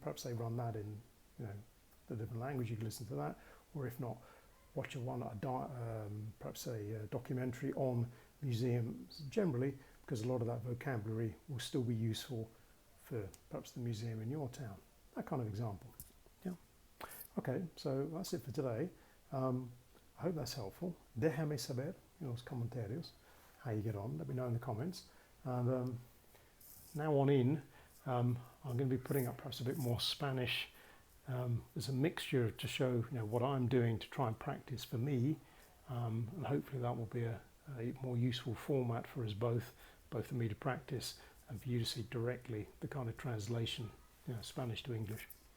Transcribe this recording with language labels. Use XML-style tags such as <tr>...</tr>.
<en>Perhaps they run that in, you know, the different language. You can listen to that, or if not, watch perhaps a documentary on museums generally, because a lot of that vocabulary will still be useful for perhaps the museum in your town. That kind of example. Yeah. Okay, so that's it for today. I hope that's helpful.</en> <es>Déjame saber en los comentarios</es> <en>how you get on. Let me know in the comments. And now on in, I'm going to be putting up perhaps a bit more Spanish. There's a mixture to show, you know, what I'm doing to try and practice for me, and hopefully that will be a more useful format for us both for me to practice and for you to see directly the kind of translation, you know, Spanish to English.</en>